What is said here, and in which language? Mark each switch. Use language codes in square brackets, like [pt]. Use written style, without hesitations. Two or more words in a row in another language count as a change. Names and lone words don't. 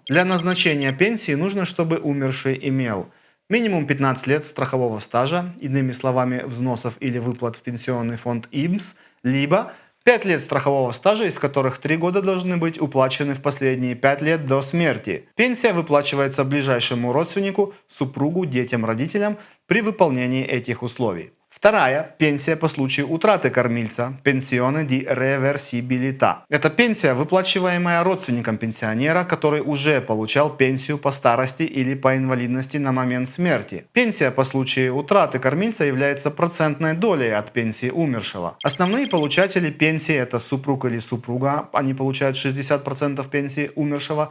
[ru] Для назначения пенсии нужно, чтобы умерший имел минимум 15 лет страхового стажа, иными словами, взносов или выплат в пенсионный фонд ИБС, либо 5 лет страхового стажа, из которых 3 года должны быть уплачены в последние 5 лет до смерти. Пенсия выплачивается ближайшему родственнику, супругу, детям, родителям при выполнении этих условий. Вторая – пенсия по случаю утраты кормильца, [it] pensione di reversibilità. [ru] Это пенсия, выплачиваемая родственникам пенсионера, который уже получал пенсию по старости или по инвалидности на момент смерти. Пенсия по случаю утраты кормильца является процентной долей от пенсии умершего. Основные получатели пенсии – это супруг или супруга, они получают 60% пенсии умершего.